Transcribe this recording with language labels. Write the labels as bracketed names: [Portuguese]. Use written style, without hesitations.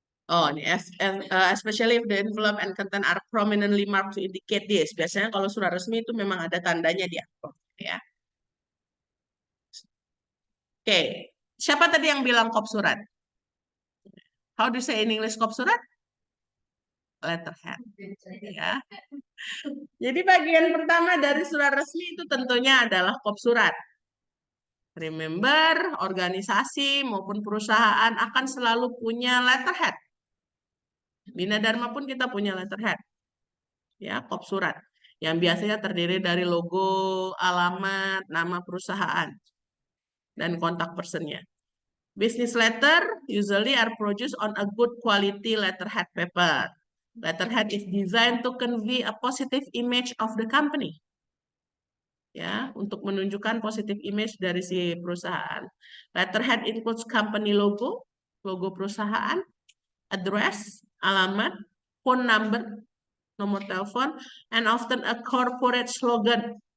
[Indonesian] Oh, ini [English] especially if the envelope and content are prominently marked to indicate this. [Indonesian] Biasanya kalau surat resmi itu memang ada tandanya di amplop, ya. Oke, siapa tadi yang bilang kop surat? [English] How do you say in English kop surat? Letterhead, ya. [Indonesian] Jadi bagian pertama dari surat resmi itu tentunya adalah kop surat. Remember, organisasi maupun perusahaan akan selalu punya letterhead. Bina Dharma pun kita punya letterhead, ya, kop surat, yang biasanya terdiri dari logo, alamat, nama perusahaan, dan kontak personnya. [English] Business letter usually are produced on a good quality letterhead paper. Letterhead is designed to convey a positive image of the company, ya, [Indonesian] untuk menunjukkan positive image dari si perusahaan. [English] Letterhead includes company logo, [Indonesian] logo perusahaan, [English] address, [Indonesian] alamat, [English] phone number, [Indonesian] nomor telepon, [English] and often a corporate slogan.